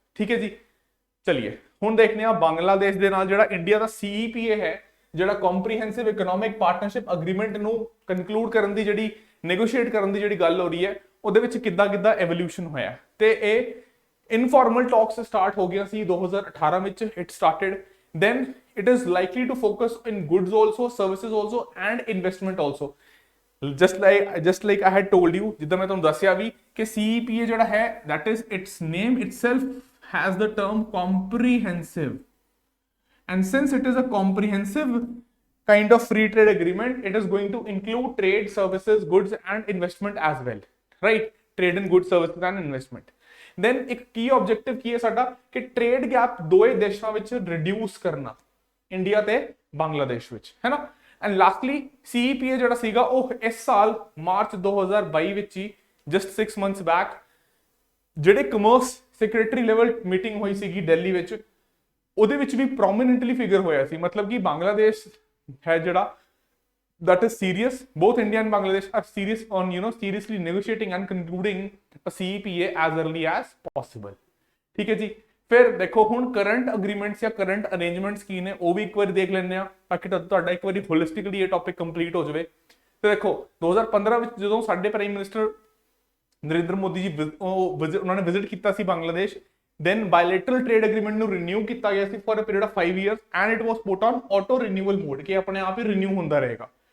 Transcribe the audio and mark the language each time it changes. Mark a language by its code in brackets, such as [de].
[pa] ਠੀਕ ਹੈ ਜੀ, ਚਲਿਏ ਹੁਣ ਦੇਖਦੇ ਹਾਂ ਬੰਗਲਾਦੇਸ਼ ਦੇ ਨਾਲ ਜਿਹੜਾ ਇੰਡੀਆ ਦਾ CEPA ਹੈ, ਜਿਹੜਾ ਕੰਪਰੀਹੈਂਸਿਵ ਇਕਨੋਮਿਕ ਪਾਰਟਨਰਸ਼ਿਪ ਅਗਰੀਮੈਂਟ ਨੂੰ ਕੰਕਲੂਡ ਕਰਨ ਦੀ ਜਿਹੜੀ ਨੈਗੋਸ਼ੀਏਟ ਕਰਨ ਦੀ ਜਿਹੜੀ ਗੱਲ ਹੋ ਰਹੀ ਹੈ, ਉਹਦੇ ਵਿੱਚ ਕਿੱਦਾਂ ਐਵੋਲੂਸ਼ਨ ਹੋਇਆ। ਤੇ ਇਹ ਇਨਫਾਰਮਲ ਟਾਕਸ ਸਟਾਰਟ ਹੋ ਗਿਆ ਸੀ 2018 ਵਿੱਚ, [en] it started, then it is likely to focus in goods also, services also and investment also, just like I had told you, [pa] ਜਿੱਦਾਂ ਮੈਂ ਤੁਹਾਨੂੰ ਦੱਸਿਆ ਵੀ ਕਿ CEPA ਜਿਹੜਾ ਹੈ, [en] that is its name itself has the term comprehensive, and since it is a comprehensive kind of free trade agreement, it is going to include trade, services, goods and investment as well, right? Trade and goods, services and investment। [pa] then ਇੱਕ ਕੀ objective ਕੀ ਹੈ ਸਾਡਾ ਕਿ trade gap ਦੋਵੇਂ ਦੇਸ਼ਾਂ ਵਿੱਚ reduce ਕਰਨਾ, India ਤੇ ਬੰਗਲਾਦੇਸ਼ ਵਿੱਚ, ਹੈ ਨਾ। ਐਂਡ ਲਾਸਟਲੀ CEPA ਜਿਹੜਾ ਸੀਗਾ ਉਹ ਇਸ ਸਾਲ ਮਾਰਚ 2022 ਵਿੱਚ ਹੀ, [en] just 6 months back, [pa] ਜਿਹੜੇ ਕਮਰਸ ਸੈਕਟਰੀ ਲੈਵਲ ਮੀਟਿੰਗ ਹੋਈ ਸੀਗੀ ਦਿੱਲੀ ਵਿੱਚ, ਉਹਦੇ ਵਿੱਚ ਵੀ ਪ੍ਰੋਮਿਨੈਂਟਲੀ ਫਿਗਰ ਹੋਇਆ ਸੀ। ਮਤਲਬ ਕਿ ਬੰਗਲਾਦੇਸ਼ ਹੈ ਜਿਹੜਾ, [en] that is serious, both India and Bangladesh are serious on seriously negotiating and concluding a CEPA as early as possible। [hi] ठीक है जी, फिर देखो [pa] ਹੁਣ ਕਰੰਟ ਅਗਰੀਮੈਂਟਸ ਜਾਂ ਕਰੰਟ ਅਰੇਂਜਮੈਂਟਸ ਕੀ ਨੇ, ਉਹ ਵੀ ਇੱਕ ਵਾਰੀ ਦੇਖ ਲੈਂਦੇ ਆ ਤਾਂ ਕਿ ਤੁਹਾਡਾ ਇੱਕ ਵਾਰੀ ਹੋਲਿਸਟਿਕਲੀ ਇਹ ਟੌਪਿਕ ਕੰਪਲੀਟ ਹੋ ਜਾਵੇ। ਤੇ ਦੇਖੋ 2015 ਵਿੱਚ ਜਦੋਂ ਸਾਡੇ ਪ੍ਰਾਈਮ ਮਿਨਿਸਟਰ ਨਰਿੰਦਰ ਮੋਦੀ ਜੀ ਉਹਨਾਂ ਨੇ ਵਿਜ਼ਿਟ ਕੀਤਾ ਸੀ Bangladesh, [en] then bilateral trade agreement [pa] ਨੂੰ renew ਕੀਤਾ ਗਿਆ ਸੀ [en] for a period of 5 years and it was put on auto renewal mode [pa] ਕਿ ਆਪਣੇ ਆਪ ਹੀ renew ਹੁੰਦਾ ਰਹੇਗਾ।